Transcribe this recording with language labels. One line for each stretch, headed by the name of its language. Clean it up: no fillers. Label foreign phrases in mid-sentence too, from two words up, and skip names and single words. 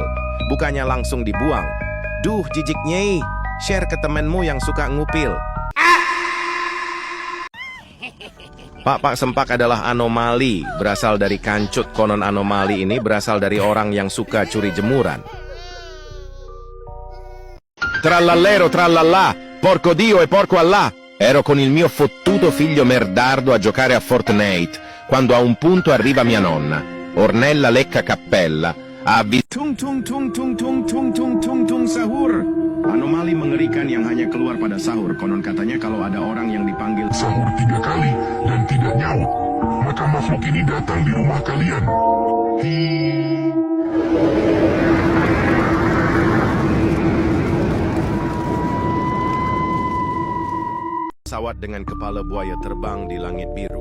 Indonesian: Bukannya langsung dibuang. Duh, jijik nyei. Share ke temenmu yang suka ngupil. Pak Sempak adalah anomali, berasal dari kancut. Konon anomali ini berasal dari orang yang suka curi jemuran.
Italian: Trallallero trallallà, porco Dio e porco Allah. Ero con il mio fottuto figlio merdardo a giocare a Fortnite, quando a un punto arriva mia nonna, Ornella Lecca Cappella, a tung sahur.
Indonesian: Anomali mengerikan yang hanya keluar pada sahur. Konon katanya kalau ada orang yang dipanggil Sahur 3 kali dan tidak nyaut, maka makhluk ini datang di rumah kalian. pesawat dengan kepala buaya terbang di langit biru.